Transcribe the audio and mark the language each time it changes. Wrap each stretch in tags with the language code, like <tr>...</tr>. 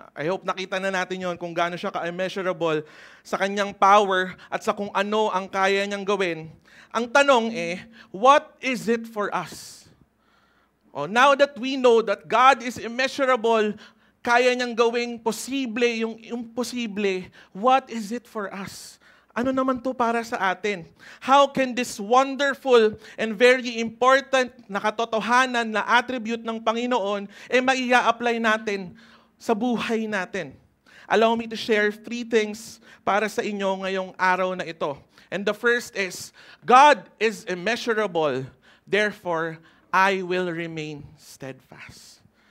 <tl>I hope nakita na natin yon kung gaano siya ka-immeasurable sa kanyang power at sa kung ano ang kaya niyang gawin. Ang tanong</tl> <en>what is it for us? Now that we know that God is immeasurable,</en> <tl>kaya niyang gawing posible yung imposible,</tl> <en>what is it for us?</en> <tl>Ano naman to para sa atin?</tl> <en>How can this wonderful and very important</en> <tl>na katotohanan na attribute ng Panginoon maia-apply natin sa buhay natin?</tl> <en>Allow me to share 3 things</en> <tl>para sa inyo ngayong araw na ito.</tl> <en>And the first is, God is immeasurable, therefore I will remain steadfast.</en>